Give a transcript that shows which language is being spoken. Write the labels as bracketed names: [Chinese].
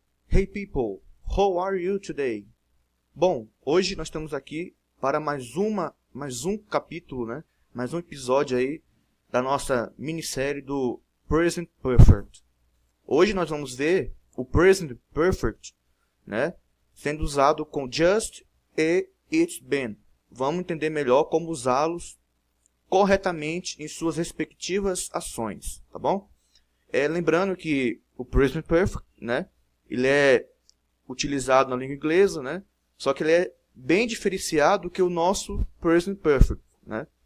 [English] Hey people, how are you today? [Portuguese] Bom, hoje nós estamos aqui para mais um capítulo, né? Mais um episódio aí da nossa minissérie do Present Perfect. Hoje nós vamos ver o Present Perfect, né? Sendo usado com just e it's been. Vamos entender melhor como usá-los corretamente em suas respectivas ações, tá bom? Lembrando que o Present Perfect, né? Ele é utilizado na língua inglesa, né? Só que ele é bem diferenciado que o nosso Present Perfect, né?